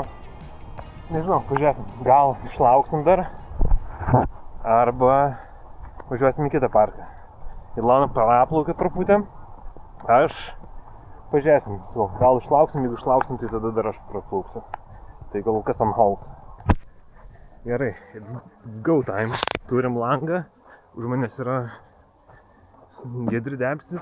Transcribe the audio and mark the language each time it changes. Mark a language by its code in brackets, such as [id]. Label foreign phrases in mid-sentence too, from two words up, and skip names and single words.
[lt] Nežinau, pažiūrėsim, gal išlauksim dar, arba važiuosim į kitą parką. Ilona praplaukė truputį, aš pažiūrėsim, gal išlauksim, jeigu išlauksim, tai tada dar aš praplauksiu. Tai gal kas [en] on hold. [lt] Gerai, [en] it's go time. [lt] Turim langą, už manęs yra giedri debesis.